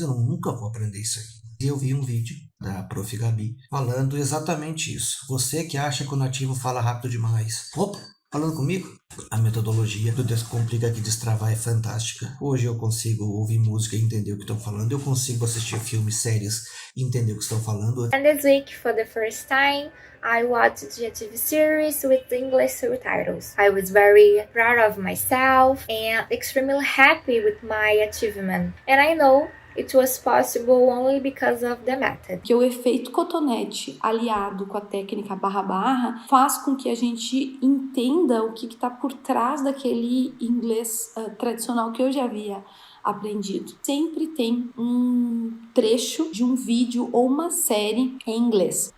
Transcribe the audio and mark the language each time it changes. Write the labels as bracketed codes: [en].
[pt] Eu nunca vou aprender isso aí. Eu vi um vídeo da Prof. Gabi falando exatamente isso. Você que acha que o nativo fala rápido demais. Opa, falando comigo? A metodologia do Descomplica que Destravar é fantástica. Hoje eu consigo ouvir música e entender o que estão falando. Eu consigo assistir filmes, séries e entender o que estão falando. [en] And this week, for the first time, I watched the TV series with English subtitles. I was very proud of myself and extremely happy with my achievement. And I know it was possible only because of the method. [pt] Que o efeito cotonete aliado com a técnica barra faz com que a gente entenda o que está por trás daquele inglês tradicional que eu já havia aprendido. Sempre tem um trecho de um vídeo ou uma série em inglês.